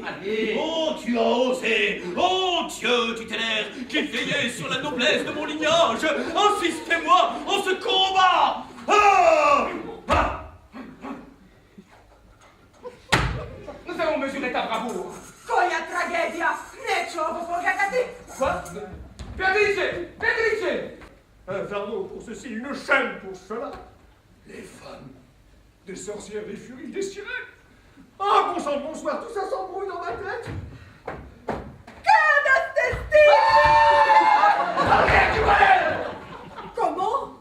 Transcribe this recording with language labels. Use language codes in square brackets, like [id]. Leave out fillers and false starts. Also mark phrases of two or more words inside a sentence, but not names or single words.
[fr] Allez! Oh, tu as osé! Oh, Dieu tutélaire, qui veillait sur la noblesse de mon lignage! Assistez-moi en ce combat! Ah! Ah! Nous allons mesurer ta bravoure. [hr] Koja tragedia! Neću ovo pogledati! [fr] Quoi? Beatrice! Beatrice! Un fardeau pour ceci, une chaîne pour cela. Les femmes, des sorcières, des furies, des sirènes. Ah, bon sang de bonsoir, tout ça s'embrouille dans ma tête. Comment?